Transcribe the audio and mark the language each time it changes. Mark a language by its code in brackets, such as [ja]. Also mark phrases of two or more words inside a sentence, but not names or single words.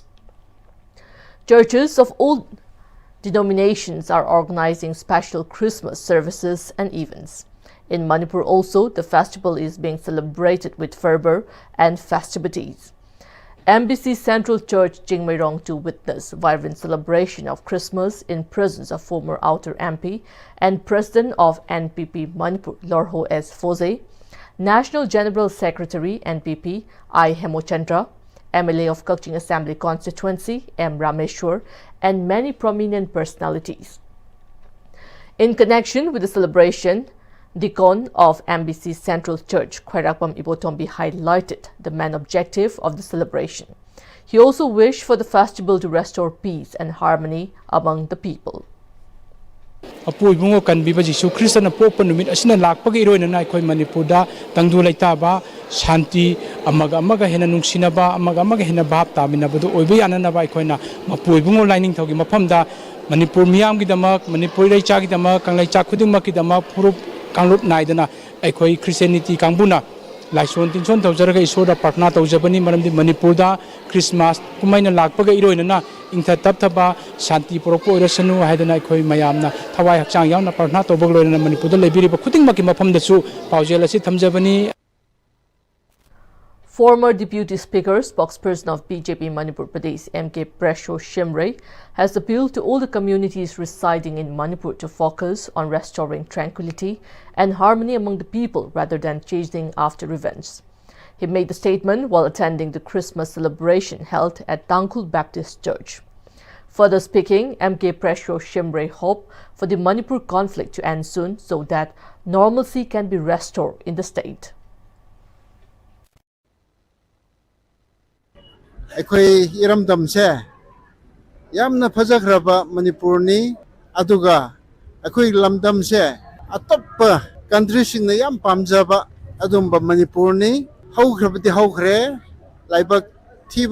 [en] Churches of all denominations are organizing special Christmas services and events. In Manipur also, the festival is being celebrated with fervor and festivities. MBC Central Church Jingmeirong to witness vibrant celebration of Christmas in presence of former Outer MP and President of NPP Manipur Lorho S. Foze, National General Secretary NPP I. Hemochandra, MLA of Kakching Assembly Constituency M. Rameshwar, and many prominent personalities. In connection with the celebration, Deacon of MBC Central Church, Khairakpam Ibotombi, highlighted the main objective of the celebration. He also wished for the festival to restore peace and harmony among the people. [mni] Apoy bungo kan biba Jisu Krista na popa numit asina lakpagi iroi na ikoi Manipurda tangdu laitaba shanti amaga hena nungsinaba amaga hena bhab taminabadu oibe yananaba ikoi na mapoy bungo lining thogi mafamda Manipur miyam gidamak Manipur reicha gidamak kanglai chak khudingmak gidamak purup Kanglup naidana aikoi Christianity kangbuna laison tinson tawjaraga isoda partna tawjabani maramdi Manipurda Christmas kumaina lakpaga iroinana ingtha tapthaba shanti poropo irasanu haidana aikoi mayamna thawai hakchang yauna partna tawbagloina Manipurda lebiriba khudingmaki mafamdasu paujel asi thamjabani. [en] Former Deputy Speaker, spokesperson of BJP Manipur Pradesh M.K. Pressure Shimre has appealed to all the communities residing in Manipur to focus on restoring tranquility and harmony among the people rather than chasing after revenge. He made the statement while attending the Christmas celebration held at Tangkhul Baptist Church. Further speaking, M.K. Pressure Shimre hoped for the Manipur conflict to end soon so that normalcy can be restored in the state. [mni] Aikoi iramdam se yamna phajakraba Manipur ni aduga aikoi lamdam se atoppa country singna yam pamjaba adumba Manipur ni haukrabati haukre laibak thiba